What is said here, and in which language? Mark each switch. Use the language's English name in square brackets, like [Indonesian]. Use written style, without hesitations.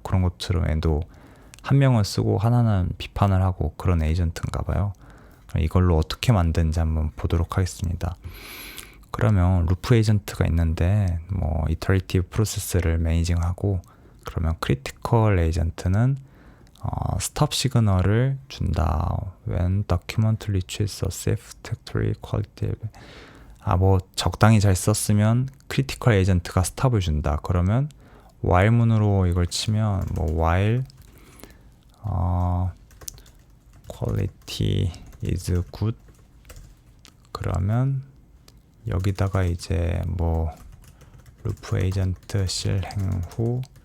[Korean] 그런 것처럼 애도 한 명은 쓰고 하나는 비판을 하고 그런 에이전트인가 봐요. 이걸로 어떻게 만드는지 한번 보도록 하겠습니다. 그러면 루프 에이전트가 있는데 이터레이티브 프로세스를 매니징하고 그러면 크리티컬 에이전트는 스톱 시그널을 준다. [English] When document reaches a satisfactory quality. [Korean] 적당히 잘 썼으면 크리티컬 에이전트가 스탑을 준다. 그러면 while 문으로 이걸 치면 [English] while quality is good. [Korean] 그러면 여기다가 이제 루프 에이전트 실행 후